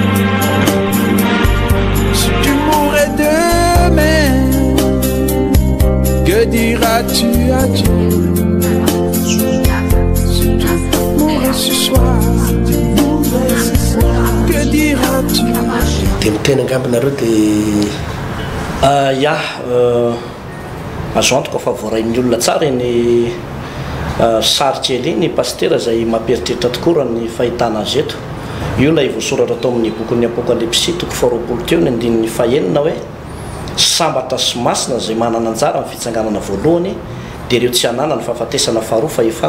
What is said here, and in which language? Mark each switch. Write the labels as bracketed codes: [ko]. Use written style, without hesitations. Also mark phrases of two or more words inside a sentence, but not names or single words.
[fr] Si tu mourrais demain, que diras-tu à Dieu? Si tu mourrais ce soir, que diras-tu? [mg] De mitena angambonareo de ia azo antoka fa voarain'ny olona tsara ny sarikely ny pasteur zay mampieritreritra tokoa raha ny fahitana azy eto. Io lay voasoratra atao amin'ny bokin'ny apokalypsy toko faharoapolo teo ny andininy fahaenina hoe sambatra sy masina zay manana anjara amin'ny fitsanganana voalohany dia ireo tsy hanana ny fahafatesana faharoa fahefana.